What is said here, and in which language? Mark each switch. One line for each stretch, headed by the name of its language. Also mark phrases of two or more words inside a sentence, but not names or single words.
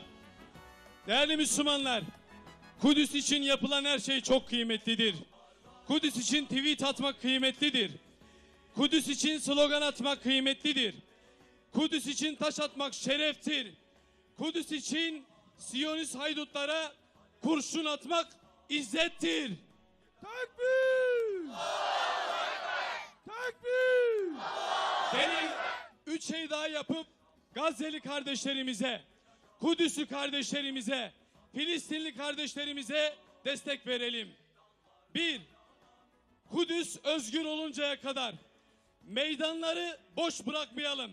Turkish: Değerli Müslümanlar, Kudüs için yapılan her şey çok kıymetlidir. Kudüs için tweet atmak kıymetlidir. Kudüs için slogan atmak kıymetlidir. Kudüs için taş atmak şereftir. Kudüs için Siyonist haydutlara kurşun atmak izzettir. Takbir! Takbir! Gelin 3 şey daha yapıp Gazze'li kardeşlerimize, Kudüs'lü kardeşlerimize, Filistinli kardeşlerimize destek verelim. 1. Kudüs özgür oluncaya kadar meydanları boş bırakmayalım.